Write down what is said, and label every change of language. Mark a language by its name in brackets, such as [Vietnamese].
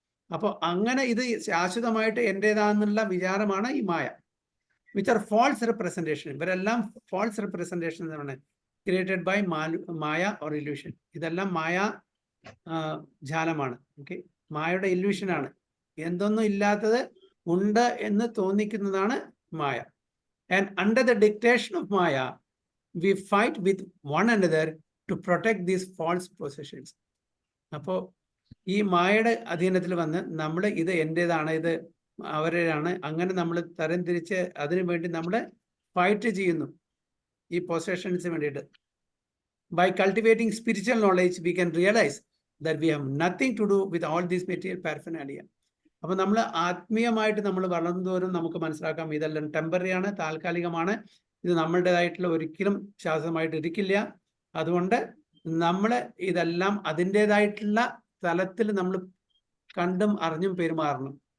[Malayalam] അപ്പോൾ അങ്ങനെ ഇത് ശാശ്വതമായിട്ട് എൻ്റേതാണെന്നുള്ള വിചാരമാണ് ഈ മായ. [English] Which are false representation. ഇവരെല്ലാം false representation എന്നാണ്, created by maya or illusion. [Malayalam] ഇതെല്ലാം മായ ജാലമാണ്. ഓക്കെ, മായയുടെ ഇല്യൂഷനാണ്. എന്തൊന്നും ഇല്ലാത്തത് ഉണ്ട് എന്ന് തോന്നിക്കുന്നതാണ് മായ. [English] And under the dictation of Maya, we fight with one another to protect these false possessions. [Malayalam] അപ്പോൾ ഈ മായയുടെ അധീനത്തിൽ വന്ന് നമ്മൾ ഇത് എൻ്റേതാണ്, ഇത് അവരുടെയാണ്, അങ്ങനെ നമ്മൾ തരംതിരിച്ച് അതിനു വേണ്ടി നമ്മൾ ഫൈറ്റ് ചെയ്യുന്നു ഈ പൊസഷൻസിന് വേണ്ടിയിട്ട്. [English] By cultivating spiritual knowledge, we can realize that we have nothing to do with all these material paraphernalia. [Malayalam] അപ്പോൾ നമ്മൾ ആത്മീയമായിട്ട് നമ്മൾ വളർന്നതോറും നമുക്ക് മനസ്സിലാക്കാം ഇതെല്ലാം ടെമ്പററി ആണ്, താൽക്കാലികമാണ്, ഇത് നമ്മളുടേതായിട്ടുള്ള ഒരിക്കലും ശാശ്വതമായിട്ട് ഇരിക്കില്ല. അതുകൊണ്ട് നമ്മൾ ഇതെല്ലാം അതിൻ്റെതായിട്ടുള്ള തലത്തിൽ നമ്മൾ കണ്ടും അറിഞ്ഞും പെരുമാറണം.